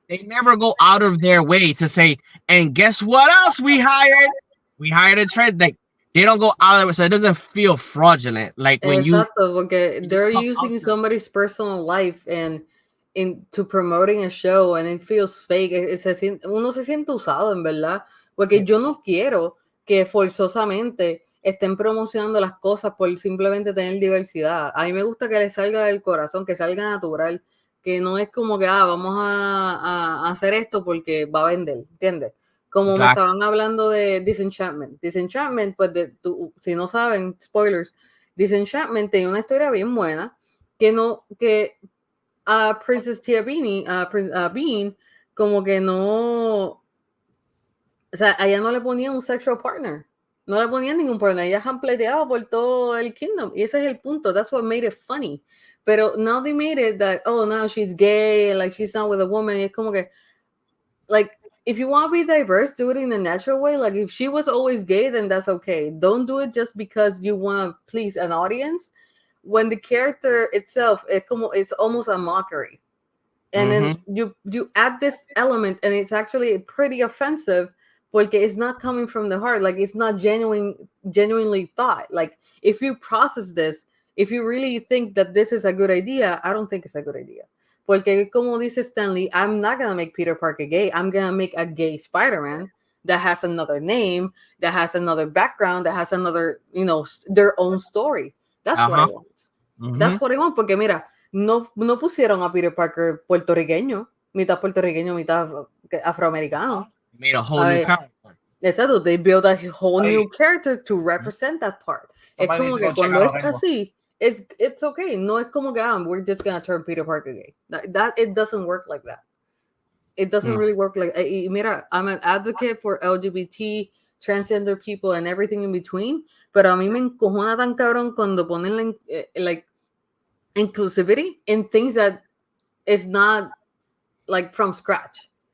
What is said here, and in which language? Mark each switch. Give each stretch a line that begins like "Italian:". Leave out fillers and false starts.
English: They never go out of their way to say, and guess what else we hired? We hired a trend. Like, they don't go out of their way, so it doesn't feel fraudulent. Like when
Spanish: porque
English: they're using somebody's personal life and into promoting a show, and it feels fake.
Spanish: Uno se siente usado, en verdad. Porque yo no quiero que forzosamente estén promocionando las cosas por simplemente tener diversidad. A mí me gusta que le salga del corazón, que salga natural, que no es como que vamos a hacer esto porque va a vender, ¿entiendes? Como me estaban hablando de Disenchantment. Disenchantment, pues si no saben, spoilers, Disenchantment tiene una historia bien buena que a Princess Tia Bean como que no, o sea, a ella no le ponían un
English: sexual partner.
Spanish: No le ponían ningún partner. Ella jampleteaba por todo el kingdom. Y ese es el punto.
English: That's what made it funny.
Spanish: Pero
English: now they made it that, oh, now she's gay, like she's not with a woman.
Spanish: Y es como que,
English: like, if you want to be diverse, do it in a natural way. Like, if she was always gay, then that's okay. Don't do it just because you want to please an audience. When the character itself, it's almost a mockery. And then you add this element, and it's actually pretty offensive
Spanish: porque
English: it's not coming from the heart. Like, it's not genuinely thought. Like, if you process this, if you really think that this is a good idea, I don't think it's a good idea.
Spanish: Porque como dice Stanley,
English: I'm not going to make Peter Parker gay. I'm going to make a gay Spider-Man that has another name, that has another background, that has another, their own story. That's what I want.
Spanish: That's what I want. Porque mira, no pusieron a Peter Parker puertorriqueño, mitad afroamericano.
English: Made a whole new character.
Spanish: Exacto,
English: they built a whole new character to represent that part.
Spanish: Es como que cuando es así,
English: it's okay.
Spanish: No es como que
English: we're just gonna turn Peter Parker gay. That it doesn't work like that. It doesn't really work like.
Spanish: Mira,
English: I'm an advocate for LGBT, transgender people, and everything in between.
Spanish: Pero a mí me encojona tan cabrón cuando ponen
English: like inclusivity in things that is not like from scratch.